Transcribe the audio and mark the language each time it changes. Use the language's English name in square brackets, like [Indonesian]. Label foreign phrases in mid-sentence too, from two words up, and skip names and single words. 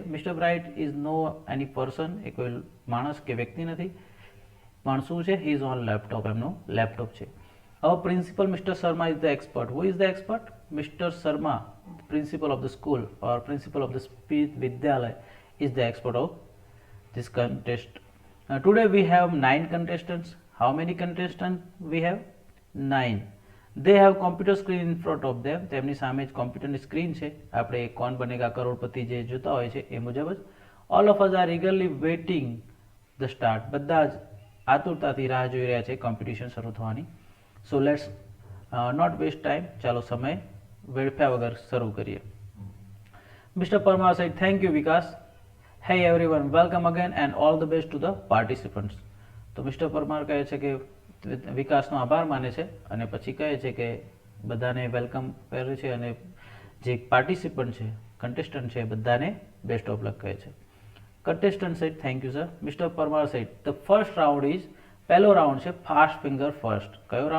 [English] Mister Bright is no any person, [Gujarati] એ કોઈ માણસ કે વ્યક્તિ નથી, પણ શું છે? [English] He is on laptop. [Gujarati] એમનો લેપટોપ છે. [English] Our principal Mister Sharma is the expert. Who is the expert? Mister Sharma, principal of the school or principal of the Smith Vidyalaya is the expert of this contest. Today we have 9 contestants. How many contestants we have? 9. They have computer screen in front of them. [Gujarati] તેમની સામે જ કોમ્પ્યુટરની સ્ક્રીન છે. આપણે કોણ બનેગા કરોડપતિ જે જોતા હોય છે એ મુજબ જ. [English] All of us are eagerly waiting the start. [Gujarati] બધા જ આતુરતાથી રાહ જોઈ રહ્યા છે કોમ્પિટિશન શરૂ થવાની. [English] So let's not waste time. [Gujarati] ચાલો સમય વેડફ્યા વગર શરૂ કરીએ. [English] Mr. Parmar said, thank you Vikas. Hey everyone, welcome again and all the best to the participants. [Gujarati] તો મિસ્ટર પરમાર કહે છે કે વિકાસનો આભાર માને છે અને પછી કહે છે કે બધાને વેલકમ કરે છે અને જે પાર્ટિસિપન્ટ છે, કન્ટેસ્ટન્ટ છે, બધાને [English] best of luck [Gujarati] કહે છે. [English] Contestant said thank you sir. Mister Parmar said the first round is, [Gujarati] પહેલો રાઉન્ડ છે [English] fast finger first.